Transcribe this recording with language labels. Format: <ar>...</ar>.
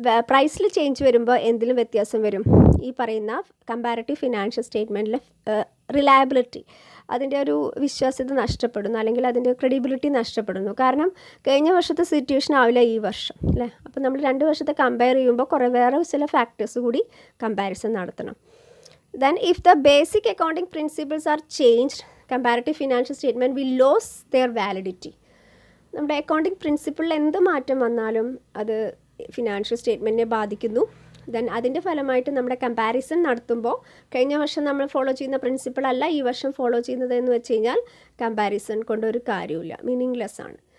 <ml>പ്രൈസിൽ ചേഞ്ച് വരുമ്പോൾ എന്തിലും വ്യത്യാസം വരും? ഈ പറയുന്ന കമ്പാരറ്റീവ് ഫിനാൻഷ്യൽ സ്റ്റേറ്റ്മെൻറ്റിലെ റിലയബിലിറ്റി, അതിൻ്റെ ഒരു വിശ്വാസ്യത നഷ്ടപ്പെടുന്നു, അല്ലെങ്കിൽ അതിൻ്റെ ക്രെഡിബിലിറ്റി നഷ്ടപ്പെടുന്നു. കാരണം കഴിഞ്ഞ വർഷത്തെ സിറ്റുവേഷൻ ആവില്ല ഈ വർഷം, അല്ലേ? അപ്പോൾ നമ്മൾ 2 വർഷത്തെ കമ്പയർ ചെയ്യുമ്പോൾ വേറെ ചില ഫാക്ടേഴ്സ് കൂടി കമ്പാരിസൺ നടത്തണം.</ml> <en>Then if the basic accounting principles are changed, comparative financial statement will lose their validity.</en> <ml>നമ്മുടെ അക്കൗണ്ടിങ് പ്രിൻസിപ്പിളിൽ എന്ത് മാറ്റം വന്നാലും അത് ഫിനാൻഷ്യൽ സ്റ്റേറ്റ്മെൻറ്റിനെ ബാധിക്കുന്നു. ദെൻ അതിൻ്റെ ഫലമായിട്ട് നമ്മുടെ കമ്പാരിസൺ നടത്തുമ്പോൾ കഴിഞ്ഞ വർഷം നമ്മൾ ഫോളോ ചെയ്യുന്ന പ്രിൻസിപ്പിൾ അല്ല ഈ വർഷം ഫോളോ ചെയ്യുന്നത് എന്ന് വെച്ച് കഴിഞ്ഞാൽ കമ്പാരിസൺ കൊണ്ടൊരു കാര്യമില്ല, മീനിങ്ലെസ് ആണ്.</ml>